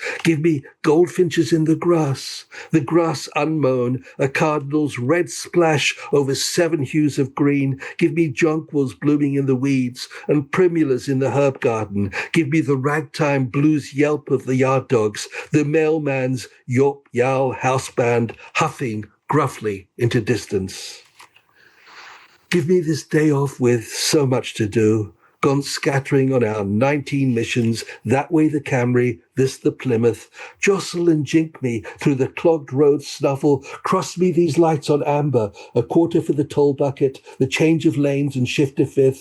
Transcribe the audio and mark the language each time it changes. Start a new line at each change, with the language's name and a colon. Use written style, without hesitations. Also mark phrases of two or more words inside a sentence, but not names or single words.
English: Give me goldfinches in the grass unmown, a cardinal's red splash over 7 hues of green. Give me jonquils blooming in the weeds and primulas in the herb garden. Give me the ragtime blues yelp of the yard dogs, the mailman's yawp yowl house band huffing gruffly into distance. Give me this day off with so much to do, gone scattering on our 19 missions, that way the Camry, this the Plymouth. Jostle and jink me through the clogged road snuffle, cross me these lights on amber, a quarter for the toll bucket, the change of lanes and shift to fifth.